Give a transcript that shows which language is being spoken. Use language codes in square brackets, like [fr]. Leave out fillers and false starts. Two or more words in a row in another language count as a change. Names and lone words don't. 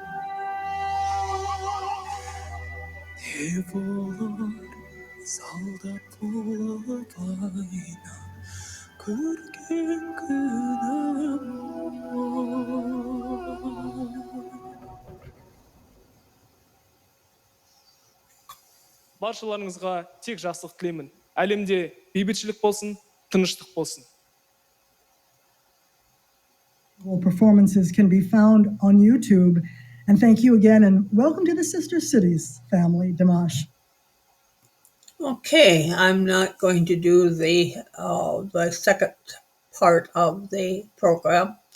[kk] не болар солдат болып айнам көрген күнім баршаларыңызға тек жақсылық тілеймін. Әлемде бейбітшілік болсын, тыныштық болсын. [en] All performances can be found on YouTube. And thank you again, and welcome to the Sister Cities family, Dimash. Okay, I'm not going to do the second part of the program.